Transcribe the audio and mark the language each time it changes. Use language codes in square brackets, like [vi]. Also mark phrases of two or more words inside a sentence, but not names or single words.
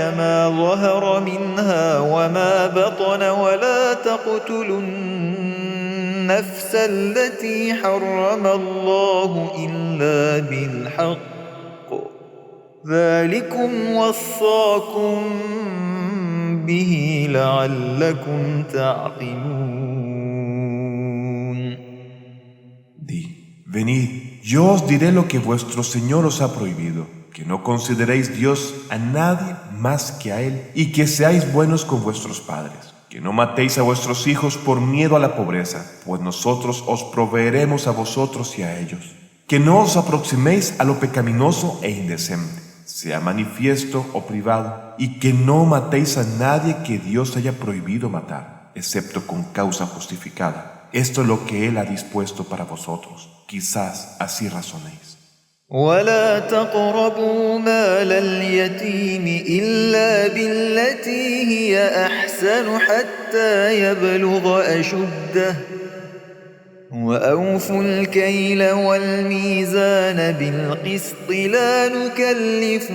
[ar] ما ظهر منها وما بطن ولا تقتلوا النفس التي حرم الله إلا بالحق ذلكم وصاكم به لعلكم تعقلون. [es] Di, venid, yo os diré lo que vuestro Señor os ha prohibido, que no consideréis Dios a nadie más que a Él, y que seáis buenos con vuestros padres, que no matéis a vuestros hijos por miedo a la pobreza, pues nosotros os proveeremos a vosotros y a ellos, que no os aproximéis a lo pecaminoso e indecente, sea manifiesto o privado, y que no matéis a nadie que Dios haya prohibido matar, excepto con causa justificada. Esto es lo que Él ha dispuesto para vosotros. Quizás así razonéis. [ar] ولا تقربوا مال اليتيم إلا بالتي هي أحسن حتى يبلغ أشده وأوفوا الكيل والميزان بالقسط لا نكلف